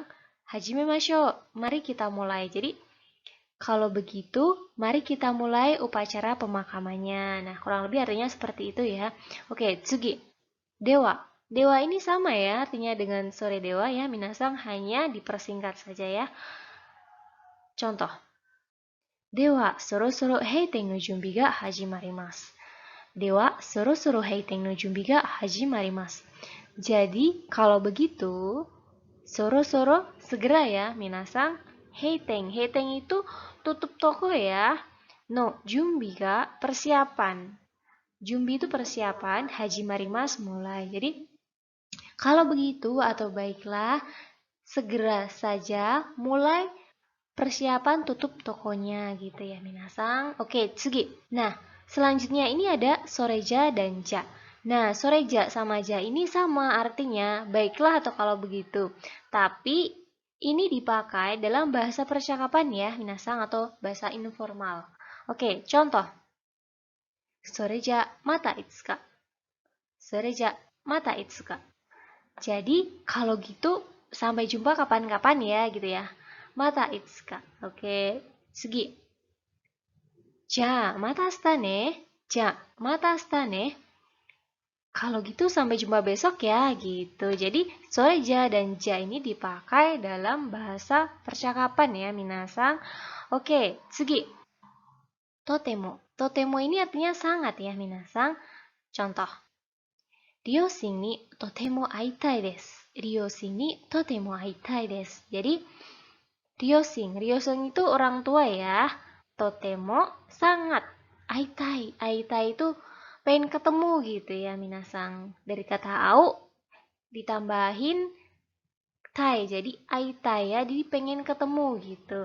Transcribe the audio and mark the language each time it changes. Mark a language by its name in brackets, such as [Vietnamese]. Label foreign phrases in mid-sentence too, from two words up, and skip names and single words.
[Indonesian] Hajimemashou, mari kita mulai. Jadi, kalau begitu, mari kita mulai upacara pemakamannya. Nah, kurang lebih artinya seperti itu ya. [Japanese] Oke, 次。では. [Indonesian] Dewa ini sama ya, artinya dengan [Japanese] それでは [Indonesian] ya, minasan, hanya dipersingkat saja ya. Contoh. [Japanese] Dewa, そろそろ閉店の準備が始まります. では、そろそろ閉店の準備が始まります. [Indonesian] Jadi, kalau begitu, soro-soro segera ya, minasan. Heiten, heiten itu tutup toko ya. [Japanese] の、準備が persiapan. [Indonesian] Junbi itu persiapan, hajimarimasu mulai. Jadi, kalau begitu atau baiklah, segera saja mulai persiapan tutup tokonya gitu ya, minasan. Oke, tsugi. Nah, selanjutnya ini ada soreja dan ja. Nah, soreja sama ja ini sama artinya baiklah atau kalau begitu. Tapi ini dipakai dalam bahasa percakapan ya, minasan, atau bahasa informal. Oke, contoh. [Japanese] それじゃまたいつか. それじゃまたいつか. [Indonesian] Jadi, kalau gitu sampai jumpa kapan-kapan ya gitu ya. [Japanese] またいつか。オーケー、次。じゃ、また明日ね. じゃ、また明日ね. [Indonesian] Kalau gitu sampai jumpa besok ya gitu. Jadi soreja dan ja ini dipakai dalam bahasa percakapan ya, minasan. Oke, [Japanese] 次。とても. [Indonesian] Totemo ini artinya sangat ya, minasan. Contoh. [Japanese] 両親にとても会いたいです. 両親にとても会いたいです. [Indonesian] Jadi Ryoshin itu orang tua ya. Totemo sangat. Aitai, aitai itu pengen ketemu gitu ya, minasan. Dari kata au ditambahin tai, jadi aitai ya, jadi pengen ketemu gitu.